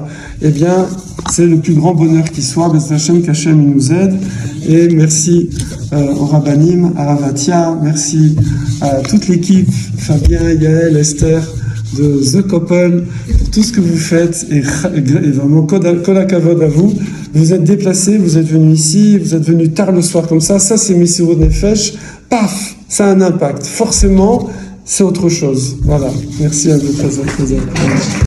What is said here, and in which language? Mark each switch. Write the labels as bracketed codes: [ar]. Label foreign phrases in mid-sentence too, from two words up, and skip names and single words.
[fr] Eh bien, c'est le plus grand bonheur qui soit, [he] בעזרת השם, [fr] qu'Hachem il nous aide, et merci au Rabbanim, à Ravatia, merci à toute l'équipe, Fabien, Yael, Esther, de The Couple, pour tout ce que vous faites, et vraiment [he] כל הכבוד [fr] à vous. Vous êtes déplacés, vous êtes venus ici, vous êtes venus tard le soir comme ça c'est [he] מסירות נפש, [fr] paf, ça a un impact. Forcément, c'est autre chose. Voilà, merci à vous, présent.